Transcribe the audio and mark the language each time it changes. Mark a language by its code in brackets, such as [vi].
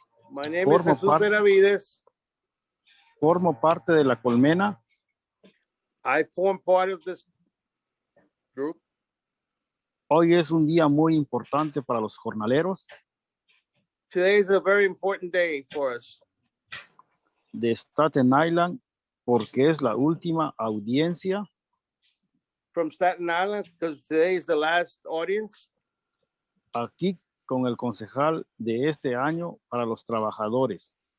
[en] My name is Jesus Benavides. [es] Formo parte de la colmena. [en] I form part of this group. [es] Hoy es un día muy importante para los jornaleros [en] Today is a very important day for us [es] de Staten Island porque es la última audiencia [en] from Staten Island because today is the last audience [es] aquí con el concejal de este año para los trabajadores.